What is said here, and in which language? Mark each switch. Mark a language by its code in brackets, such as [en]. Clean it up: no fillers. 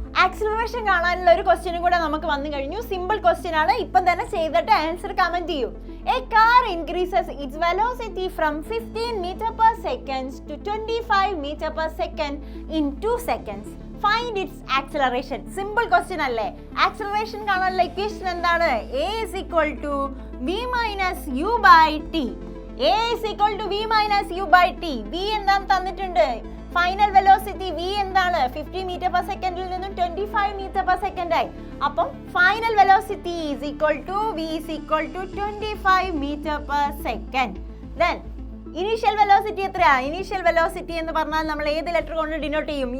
[ml] Acceleration കാണാനുള്ള ഒരു ക്വസ്റ്റ്യനും കൂടെ നമുക്ക് വന്നു കഴിഞ്ഞു. സിമ്പിൾ ക്വസ്റ്റ്യൻ ആണ്. ഇപ്പം തന്നെ ചെയ്തിട്ട് ആൻസർ കമന്റ് ചെയ്യൂ. [en] A car increases its velocity from 15 meter per second to 25 meter per second in 2 seconds. Find its acceleration. Simple question [ml] അല്ലേ? ആക്സിലറേഷൻ കാണാനുള്ള ഇക്വേഷൻ എന്താണ്? [en] A is equal to v minus u by t. A is equal to v minus u by t. [ml] v എന്താണ് തന്നിട്ടുണ്ട്? Final velocity v എന്താണ്? 50 metre per സെക്കൻഡിൽ നിന്നും 25 metre per second ആയി. അപ്പം [en] Final velocity is equal to v is equal to 25 metre per second. [ml] Then initial velocity എത്രയാ? Initial velocity എന്ന് പറഞ്ഞാൽ നമ്മൾ ഏത് ലെറ്റർ കൊണ്ട് ഡിനോട്ട് ചെയ്യും?